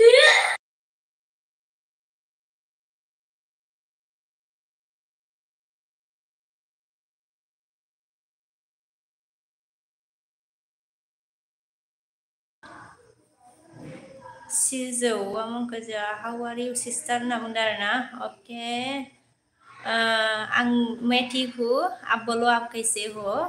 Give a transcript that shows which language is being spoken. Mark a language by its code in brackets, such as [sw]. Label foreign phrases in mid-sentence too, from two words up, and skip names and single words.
[brx] सिजौ आंखौ जो [en] how are you sister [brx] होनना बुंदों आरोना [hi] ओके मैं हूँ आप बोलो आप कैसे हो